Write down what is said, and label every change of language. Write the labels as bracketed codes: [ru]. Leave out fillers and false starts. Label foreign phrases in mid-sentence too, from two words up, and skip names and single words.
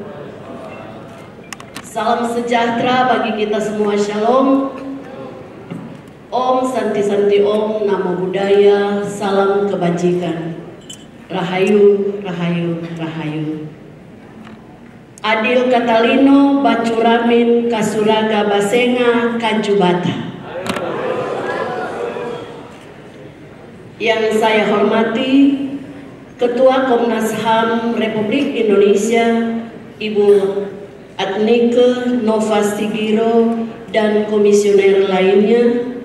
[id] Salam sejahtera bagi kita semua, shalom. [sa] Om Santi Santi Om, [pi] Namo Buddhaya, [id] salam kebajikan. [jv] Rahayu, Rahayu, Rahayu. [knx] Adil Katalino, Bacuramin, Kasuraga Basenga, Kanjubata. [id] Yang saya hormati Ketua Komnas HAM Republik Indonesia Ibu Adnike Nova Sigiro dan komisioner lainnya,